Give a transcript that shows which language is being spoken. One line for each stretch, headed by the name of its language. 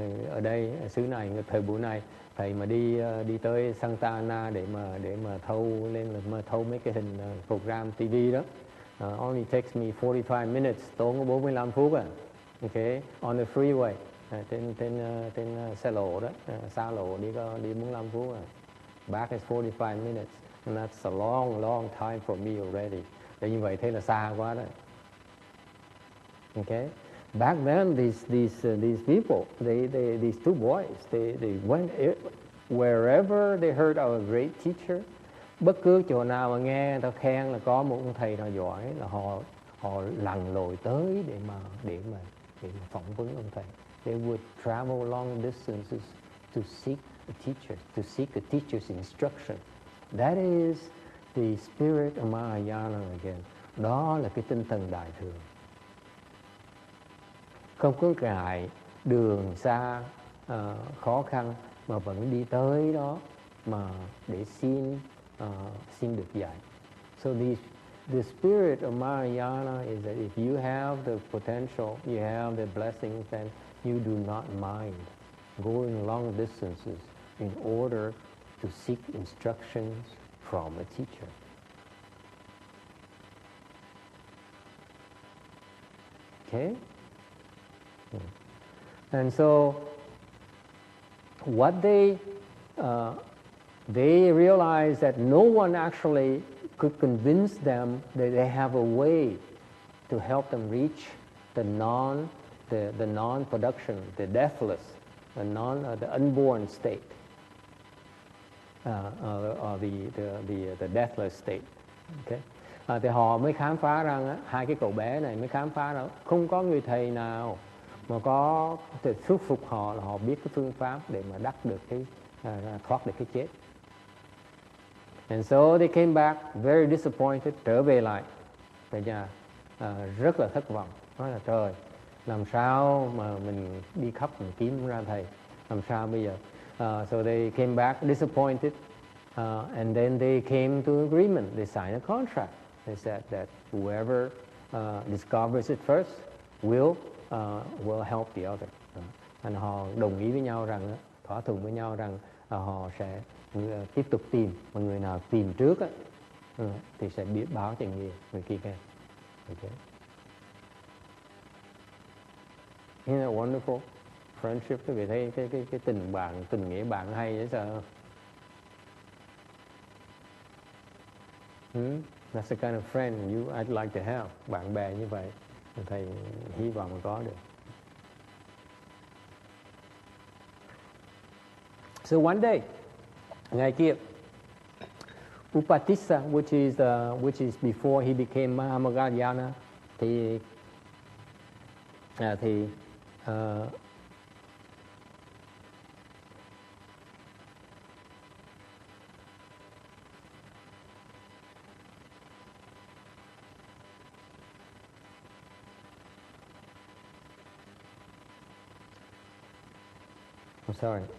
Vietnamese: Ở đây xứ này thời buổi này thầy mà đi tới Santa Ana để mà thâu mấy cái hình program TV đó,
English: only takes me 45 minutes,
Vietnamese: tốn có 45 phút à. Okay,
English: on the freeway,
Vietnamese: trên xe lộ đó, xa lộ đi 45 phút à.
English: Back is 45 minutes, and that's a long time for me already.
Vietnamese: Để như vậy thế là xa quá đó.
English: Okay. Back then, these people, these two boys, they went wherever they heard of a great teacher.
Vietnamese: Bất cứ chỗ nào mà nghe người ta khen là có một ông thầy nào giỏi là họ lặn lội tới để mà phỏng vấn ông thầy.
English: They would travel long distances to seek a teacher, to seek a teacher's instruction. That is the spirit of Mahayana again.
Vietnamese: Đó là cái tinh thần đại thừa. Không có ngại đường xa khó khăn mà vẫn đi tới đó mà để xin được dạy.
English: So the spirit of Mahayana is that if you have the potential, you have the blessings, then you do not mind going long distances in order to seek instructions from a teacher. Okay? And so what they realized that no one actually could convince them that they have a way to help them reach the non-production, the deathless, the unborn state, or the deathless state. Okay,
Vietnamese: Thì họ mới khám phá rằng hai cái cậu bé này mới khám phá rằng không có người thầy nào mà có thể thuyết phục họ là họ biết cái phương pháp để mà đắc được cái thoát được cái chết.
English: And so they came back very disappointed,
Vietnamese: trở về lại về nhà rất là thất vọng, nói là trời, làm sao mà mình đi khắp mình kiếm ra thầy, làm sao bây giờ?
English: So they came back disappointed, and then they came to agreement. They signed a contract. They said that whoever discovers it first will help the other.
Vietnamese: And họ đồng ý với nhau rằng, thỏa thuận với nhau rằng họ sẽ tiếp tục tìm, mà người nào tìm trước thì sẽ biết báo cho người kia nghe. Okay.
English: Isn't that wonderful? Friendship,
Vietnamese: quý vị thấy cái tình bạn, tình nghĩa bạn hay dễ sợ.
English: That's the kind of friend I'd like to have.
Vietnamese: Bạn bè như vậy, thầy hy vọng có được.
English: So one day,
Vietnamese: ngày kia,
English: Upatissa, which is before he became Magaudyayana, thì I'm sorry.